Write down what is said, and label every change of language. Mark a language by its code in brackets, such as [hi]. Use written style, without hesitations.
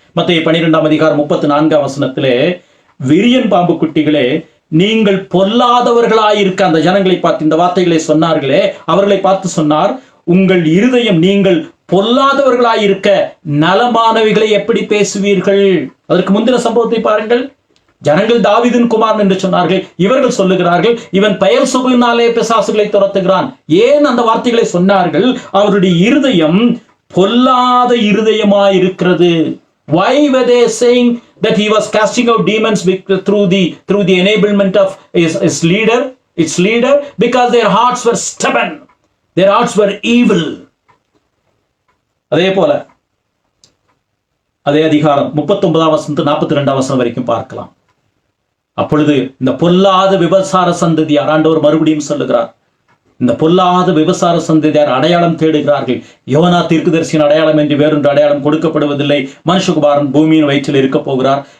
[ta] மத்தேயு 12ஆம் அதிகாரம் 34ஆம் வசனத்திலே, விரியன் பாம்பு குட்டிகளே, நீங்கள் பொல்லாதவர்களாயிருக்க, அந்த ஜனங்களை பார்த்து இந்த வார்த்தைகளை சொன்னார்களே, அவர்களை பார்த்து சொன்னார், உங்கள் இருதயம் நீங்கள் பொல்லாதவர்களாயிருக்க நலமானவைகளை எப்படி பேசுவீர்கள்? அதற்கு முந்தின சம்பவத்தை பாருங்கள். ஜனங்கள் தாவீதின் குமாரன் என்று சொன்னார்கள். இவர்கள் சொல்லுகிறார்கள், இவன் பெயர் சொல்லினாலே பிசாசுகளை துரத்துகிறான். ஏன் அந்த வார்த்தைகளை சொன்னார்கள்? அவருடைய இருதயம் பொல்லாத இருதயமாயிருக்கிறது. [en] Why were they saying that he was casting out demons through the enablement of his leader, its leader? Because their hearts were stubborn, their hearts were evil. [ta] அதே போல அதே அதிகாரம் 39ஆம் வசனம் 42ஆம் வசனம் வரைக்கும் பார்க்கலாம். அப்பொழுது இந்த பொல்லாத விபசார சந்ததியார், ஆண்டவர் மறுபடியும் சொல்லுகிறார், இந்த பொல்லாத விபசார சந்ததியார் அடையாளம் தேடுகிறார்கள். யோனா தீர்க்கதரிசியின் அடையாளம் என்று வேறொன்று அடையாளம் கொடுக்கப்படுவதில்லை. மனுஷகுமாரன் பூமியின் வயிற்றில் இருக்க போகிறார்.